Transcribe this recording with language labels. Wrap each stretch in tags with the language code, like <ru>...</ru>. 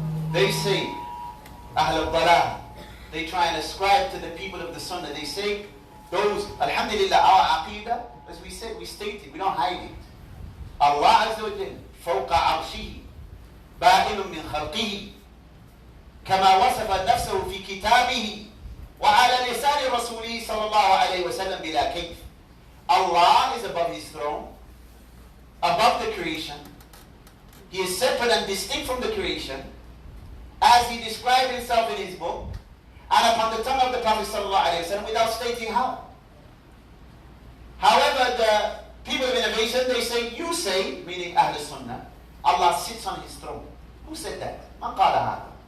<en>they say, Ahl al-Dalal, they try and ascribe to the people of the Sunnah. They say, those, Alhamdulillah, our Aqidah, as we said, we stated, we don't hide it.</en> <ar>Allah Azza wa Jalla, فوق عرشه, بائن من خلقه, كما وصف نفسه في كتابه, وعلى لسان رسوله صلى الله عليه وسلم بلا كيف.</ar> <en>Allah is above his throne, above the creation. He is separate and distinct from the creation, as he described himself in his book, and upon the tongue of the Prophet ﷺ, without stating how. However, the people of innovation, they say, you say, meaning Ahl Sunnah, Allah sits on his throne. Who said that?</en> <ar>Man qala hada.</ar>